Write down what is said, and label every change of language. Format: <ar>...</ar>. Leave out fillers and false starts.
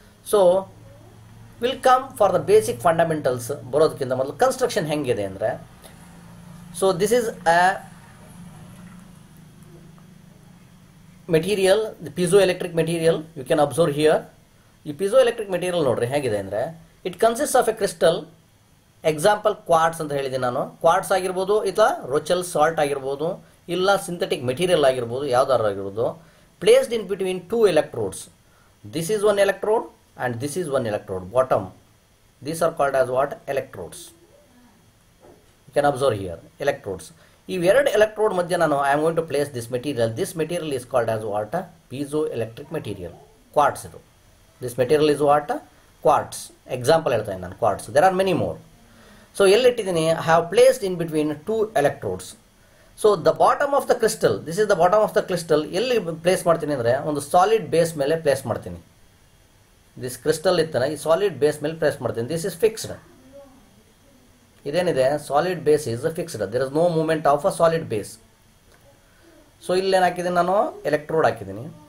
<en>so will come for the basic fundamentals</en> <kn>ಬರೋದಕ್ಕಿಂತ ಮೊದಲು construction ಹೆಂಗಿದೆ ಅಂದರೆ,</kn> <en>So this is a material, the piezoelectric material you can observe here.</en> <kn>ಈ piezoelectric material ನೋಡ್ರಿ ಹೇಗಿದೆ ಅಂದರೆ</kn> <en>It consist of a crystal.</en> <kn>Example quartz ಅಂತ ಹೇಳಿದ್ದೀನಿ ನಾನು. ಕ್ವಾರ್ಟ್ಸ್ ಆಗಿರ್ಬೋದು, ಇಲ್ಲ ರೋಚೆಲ್ ಸಾಲ್ಟ್ ಆಗಿರ್ಬೋದು, ಇಲ್ಲ ಸಿಂಥೆಟಿಕ್ ಮೆಟೀರಿಯಲ್ ಆಗಿರ್ಬೋದು, ಯಾವ್ದಾದ್ರು ಆಗಿರ್ಬೋದು.</kn> <en>Placed in between two electrodes. This is one electrode and this is one electrode bottom. These are called as what? Electrodes. You can observe here electrodes. If ಎರಡು electrode</en> <kn>ಮಧ್ಯ ನಾನು</kn> <en>I am going to place this material. This material is called as what? Piezoelectric material. Quartz ಇದು. This material is what? Quartz. Example</en> <kn>ಹೇಳ್ತಾ ಇದ್ದೀನಿ ನಾನು</kn> <en>quartz. There are many more. So</en> <kn>ಎಲ್ಲಿಟ್ಟಿದ್ದೀನಿ?</kn> <en>I have placed in between two electrodes. So the bottom of the crystal, this is the bottom of the crystal.</en> <kn>ಎಲ್ಲಿ place ಮಾಡ್ತೀನಿ ಅಂದರೆ ಒಂದು solid base ಮೇಲೆ place ಮಾಡ್ತೀನಿ. This crystal ಇತ್ತನ ಈ solid base ಮೇಲೆ press ಮಾಡ್ತೀನಿ.</kn> <en>This is fixed.</en> <kn>ಇದೇನಿದೆ</kn> <en>Solid base is fixed. There is no movement of a solid base.</en> <kn>So ಇಲ್ಲೇನು ಹಾಕಿದ್ದೀನಿ ನಾನು? ಎಲೆಕ್ಟ್ರೋಡ್ ಹಾಕಿದ್ದೀನಿ.</kn>